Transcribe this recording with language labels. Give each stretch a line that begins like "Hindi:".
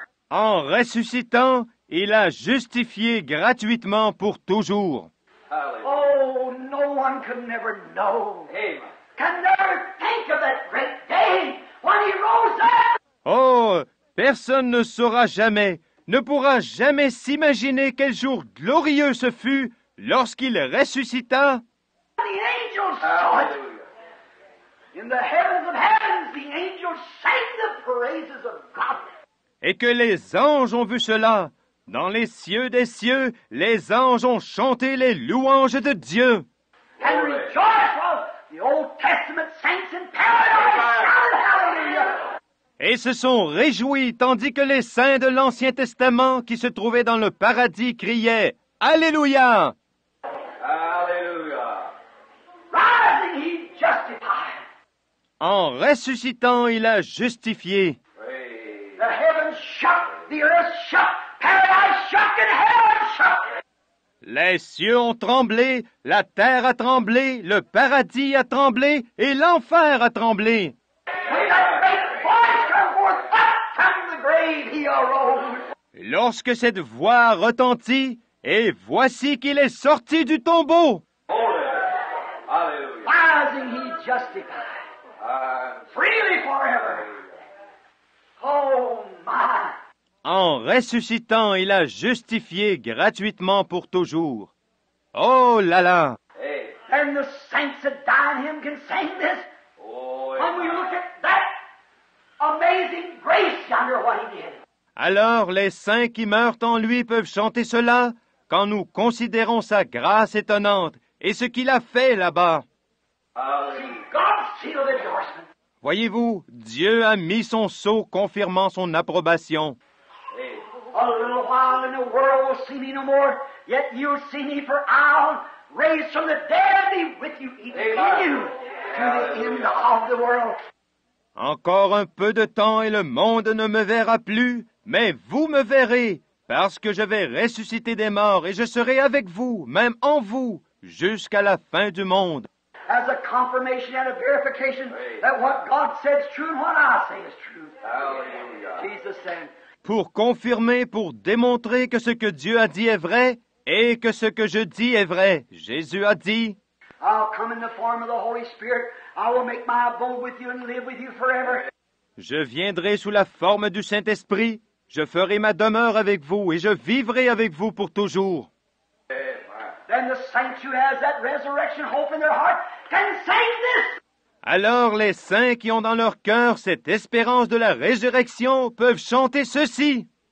French: En ressuscitant, il a justifié gratuitement pour toujours.
English: Oh, no one could never know. Can never think of that great day when he rose up.
French: Oh, personne ne saura jamais, ne pourra jamais s'imaginer quel jour glorieux ce fut lorsqu'il ressuscita.
English: The angels saw it. In the heavens of heavens, the angels sang the praises of God.
French: Et que les anges ont vu cela. Dans les cieux des cieux, les anges ont chanté les louanges de Dieu.
English: And rejoiced while the Old Testament saints in paradise shouted hallelujah.
French: Et se sont réjouis tandis que les saints de l'Ancien Testament qui se trouvaient dans le paradis criaient « Alléluia !»
English: Hallelujah. Rising, he justified.
French: En ressuscitant, il a justifié.
English: The heavens shook, the earth shook, paradise shook, and hell shook.
French: Les cieux ont tremblé, la terre a tremblé, le paradis a tremblé et l'enfer a tremblé.
English: When that great voice come forth up from the grave, he arose.
French: Lorsque cette voix retentit, et voici qu'il est sorti du tombeau.
English: Rising, he justified. Freely forever. Oh my.
French: En ressuscitant, il a justifié gratuitement pour toujours. Oh là là!
English: And the saints that die in him can sing this. When we look at that amazing grace yonder, what he did.
French: Alors les saints qui meurent en lui peuvent chanter cela quand nous considérons sa grâce étonnante et ce qu'il a fait là-bas.
English: See, God's seal of endorsement.
French: Voyez-vous, Dieu a mis son sceau confirmant son approbation.
English: A little while and the world will see me no more, yet you'll see me, for I'll raise from the dead be with you, even in you, to the end of the world.
French: Encore un peu de temps et le monde ne me verra plus, mais vous me verrez, parce que je vais ressusciter des morts et je serai avec vous, même en vous, jusqu'à la fin du monde.
English: As a confirmation and a verification that what God said is true and what I say is true. Hallelujah. Jesus said.
French: Pour confirmer, pour démontrer que ce que Dieu a dit est vrai et que ce que je dis est vrai. Jésus a dit,
English: I'll come in the form of the Holy Spirit. I will make my abode with you and live with you forever.
French: je viendrai sous la forme du Saint-Esprit, je ferai ma demeure avec vous et je vivrai avec vous pour toujours.
English: Then the saints who has that resurrection hope in their heart can sing this.
French: Alors les saints qui ont dans leur cœur cette espérance de la résurrection peuvent chanter ceci.